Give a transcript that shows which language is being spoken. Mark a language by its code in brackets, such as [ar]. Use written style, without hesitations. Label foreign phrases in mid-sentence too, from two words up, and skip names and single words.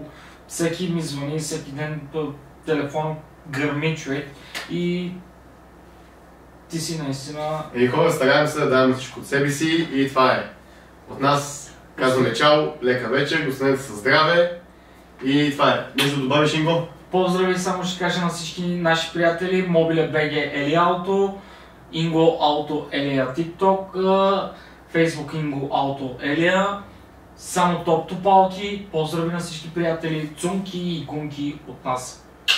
[bg] Всеки ми звъни, всеки ден по телефон гърми човек и ти си наистина... Хора, стараем се да даваме всичко от себе си и това е. От нас казваме чао, лека вечер, останете със здраве и това е. Нещо да добавиш, Инго? Поздрави, само ще кажа на всички наши приятели, Mobile BG Elia Auto, Ingo Auto Elia TikTok, Facebook Ingo Auto Elia, само топ топалки, поздрави на всички приятели, цунки и гунки от нас.